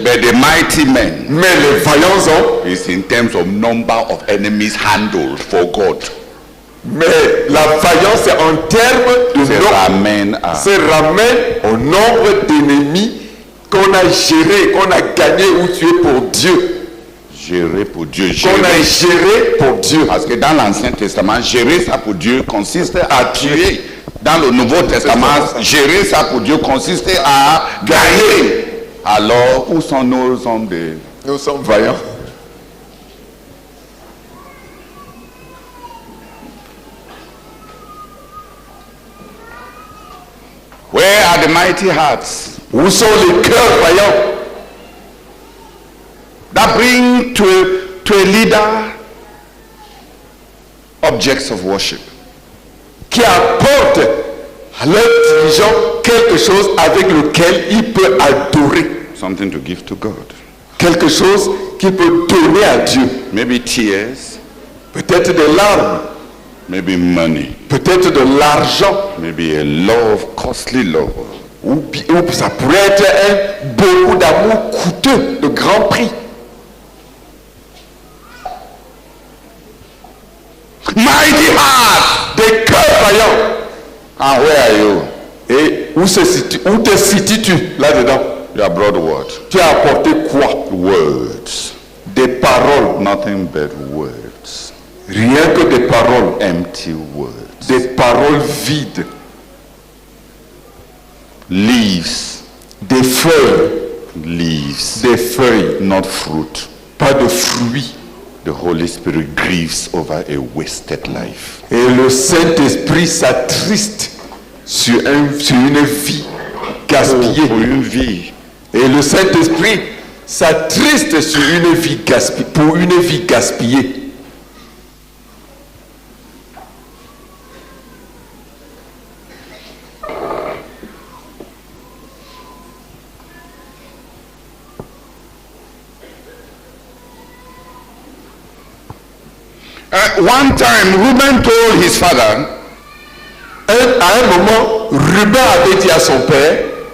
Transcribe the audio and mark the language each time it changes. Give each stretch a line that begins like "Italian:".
English: But the mighty men
French: Mais les vaillants hommes,
English: is in terms of number of enemies handled for God.
French: mais la vaillance c'est en termes de Se nombre. ramène à Se ramène au nombre d'ennemis qu'on a géré, qu'on a gagné ou tué pour Dieu. gérer pour Dieu. Qu'on a géré pour Dieu. Parce que dans l'Ancien Testament, gérer ça pour Dieu consiste à tuer. Dans le Nouveau Testament, gérer ça pour Dieu consiste à gagner. Alors, où sont nos hommes de... Nous sommes vaillants.
English: Where are the mighty hearts
French: Où sont les cœurs vaillants
English: that bring to a leader objects of worship?
French: qui apportent à leur dirigeant quelque chose avec lequel il peut adorer,
English: Something to give to God.
French: quelque chose qu'il peut donner à Dieu.
English: Maybe tears,
French: Peut-être des larmes,
English: maybe money,
French: peut-être de l'argent,
English: maybe a love, costly love.
French: ou ça pourrait être beaucoup d'amour coûteux, de grand prix.
English: Mighty heart,
French: Des cœurs vaillants,
English: And where are you?
French: Et où te situes-tu là-dedans?
English: You have brought what?
French: Tu as apporté quoi?
English: Words.
French: Des paroles.
English: Nothing but words.
French: Rien que des paroles.
English: Empty words.
French: Des paroles vides.
English: Leaves.
French: Des feuilles.
English: Leaves.
French: Des feuilles.
English: Not fruit.
French: Pas de fruits.
English: The Holy Spirit grieves over a wasted life.
French: Et le Saint-Esprit s'attriste sur une vie gaspillée. Pour une vie. Et le Saint-Esprit s'attriste sur une vie gaspillée, pour une vie gaspillée.
English: One time, Reuben told his father,
French: À un moment, Ruben avait dit à son père,